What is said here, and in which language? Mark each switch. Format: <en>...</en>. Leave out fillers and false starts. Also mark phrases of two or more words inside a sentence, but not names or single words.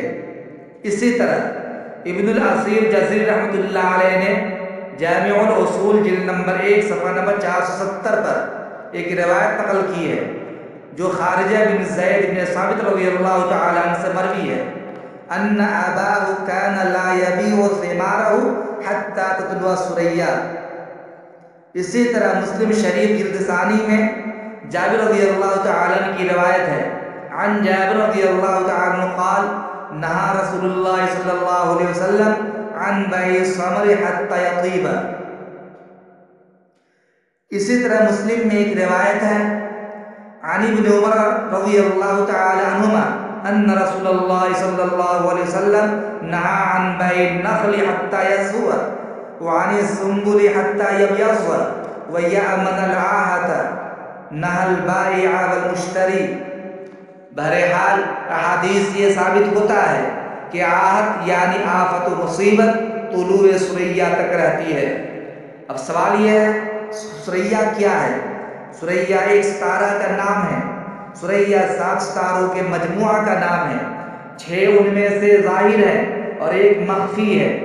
<ur>اسی طرح ابن الاثیر جزری</ur> <ar>رحمۃ اللہ علیہ</ar> <ur>نے جامع الاصول جلد نمبر 1 صفحہ نمبر 470 پر ایک روایت نقل کی ہے جو خارجہ بن زید بن ثابت</ur> <ar>رضی اللہ تعالیٰ عنہ</ar> <ur>سے مروی ہے</ur> <ar>ان اباہ کان لا یبیع ثمارہ حتی تطلع الثریا۔</ar> <ur>اسی طرح مسلم شریف جلد ثانی میں جابر رضی اللہ تعالیٰ عنہ کی روایت ہے</ur> <ar>عن جابر رضی اللہ تعالیٰ عنہ قال: نہى رسول اللہ صلی اللہ علیہ وسلم عن بیع الثمر حتی یطیب۔</ar> <ur>اسی طرح مسلم میں ایک روایت ہے</ur> <ar>عن ابن عمر رضی اللہ تعالی عنہما ان رسول اللہ صلی اللہ علیہ وسلم نہى عن بیع النخل حتی یصفو وعن السنبل حتی یبیض ویأمن العاہة، نہى البائع والمشتری۔</ar> <ur>بہرحال احادیث یہ ثابت ہوتا ہے کہ آہت یعنی آفت و مصیبت طلوع ثریا تک رہتی ہے۔ اب سوال یہ ہے ثریا کیا ہے؟ ثریا ایک ستارہ کا نام ہے۔ ثریا 7 ستاروں کے مجموعہ کا نام ہے، 6 ان میں سے ظاہر ہے اور ایک مخفی ہے۔</ur>